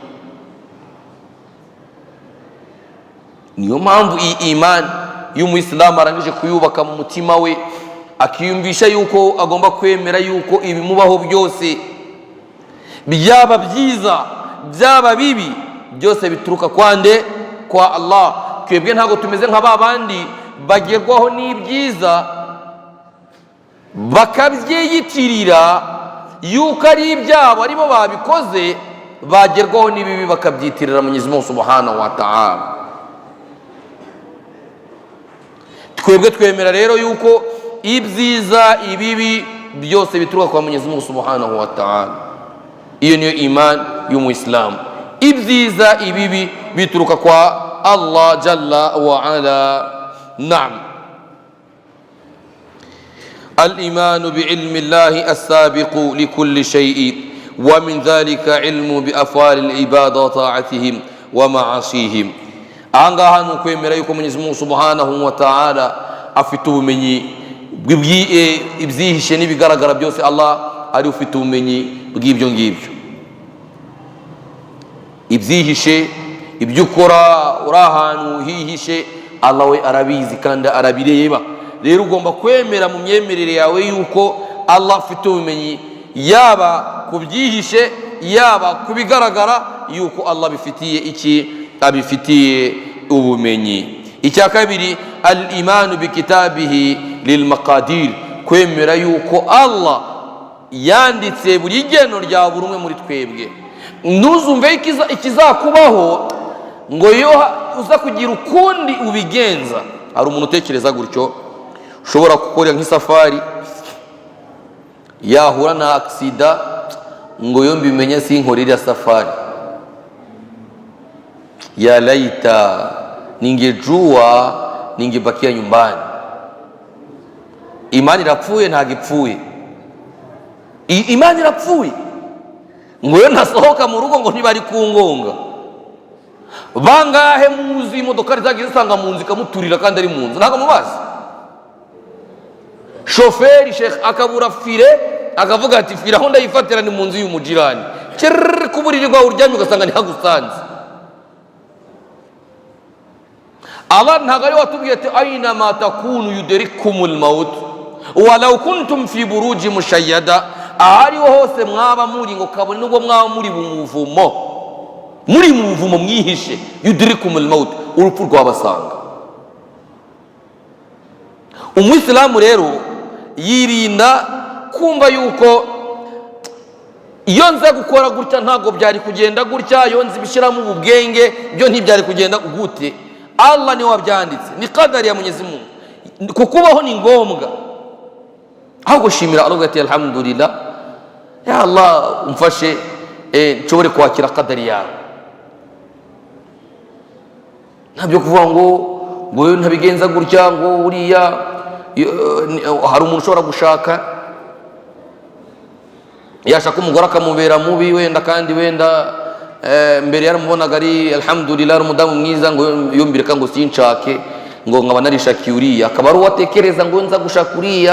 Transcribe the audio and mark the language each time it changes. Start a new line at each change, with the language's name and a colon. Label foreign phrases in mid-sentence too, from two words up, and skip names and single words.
Kinyarwanda: Niyo mpamvu iyi imani y'umuyisilamu arangije kuyubaka mu mutima we, akiyumvisha yuko agomba kwemera yuko ibimubaho byose, byaba byiza byaba bibi, byose bituruka kwande? Kwa Allah. Twebwe ntabwo tumeze nka ba bandi bagerwaho n'ibyiza bakabyiyitirira yuko ari ibyabo, aribo babikoze, bagerwaho n'ibibi bakabyitirira Mwenyezi Mungu
Arabic: سبحانه وتعالى.
Kinyarwanda: Twebwe twemera rero yuko ibyiza ibibi byose bituruka kwa Mwenyezi Mungu
Arabic: سبحانه وتعالى.
Kinyarwanda: Iyo niyo iman y'umuyisilamu. Ibyiza ibibi bituruka kwa Allah
Arabic: جل وعلا.
Kinyarwanda: Naam.
Arabic: الإيمان بعلم الله السابق لكل شيء، ومن ذلك علم بأفعال العباد وطاعتهم ومعاصيهم.
Kinyarwanda: Angaha nukwemera yuko Mwenyezi Mungu
Arabic: سبحانه وتعالى
Kinyarwanda: afite ubumenyi ibyihishe n'ibigaragara byose. Allah ari ufite ubumenyi bw'ibyo ngibyo, ibyihishe, ibyo ukora uri ahantu hihishe, Allah we arabizi kandi arabireba. Rero ugomba kwemera mu myemerere yawe yuko Allah afite ubumenyi, yaba kubyihishe yaba kubigaragara, yuko Allah bifitiye iki? Abifitiye ubumenyi. Icya kabiri,
Arabic: الإيمان بكتابه للمقادير,
Kinyarwanda: kwemera yuko Allah yanditse buri geno rya buri umwe muri twebwe. Ntuzumve ikizakubaho ngo yo uza kugira ukundi ubigenza. Hari umuntu utekereza gutyo, ushobora gukora nk'isafari yahura na aksida ngo yo mbimenye sinkorera safari,
Swahili: ya laita ningejua ningebakia nyumbani.
Kinyarwanda: Imani irapfuye ntabwo ipfuye, imani irapfuye. Ngo yo ntasohoka mu rugo ngo ntibari kungonga. Bangahe muzi imodoka zagiye zisanga mu nzu ikamuturira kandi ari mu nzu, ntabwo mubazi? Shoferi Sheikh akabura fire, akavuga ati fire aho ndayifatira ni mu nzu y'umujirani, kuburirirwa uryamye ugasanga ntihagusanze. Allah ntabwo ari watubwiye ati
Arabic: أينما تكونوا يدرككم الموت ولو كنتم في بروج مشيدة,
Kinyarwanda: ahariho hose mwaba muri ngo kabone nubwo mwaba muri mu buvumo mwihishe,
Arabic: يدرككم الموت,
Kinyarwanda: urupfu rwabasanga. Umuyisilamu rero yirinda kumva yuko iyo nza gukora gutya ntabwo byari kugenda gutya, iyo nzi bishyiramo ubwenge byo ntibyari kugenda gute. Allah ni wabyanditse, ni qadari ya Mwenyezi Mungu, kukubaho ni ngombwa. Aho gushimira Allah ati alhamdulillah, ya Allah umfashe nshobore kwakira qadari yawe. Ntabyo kuvuga ngo ngo ntabigenza gutya, ngo uriya hari umuntu ushobora gushaka yashaka umugore akamubera mubi wenda, kandi wenda mbere yaramubonaga ari alhamdulillah ari umudamu mwiza, ngo yumbireka ngo sinshake, ngo nkaba narishakiye uriya, akaba ari uwatekereza ngo nza gushaka uriya.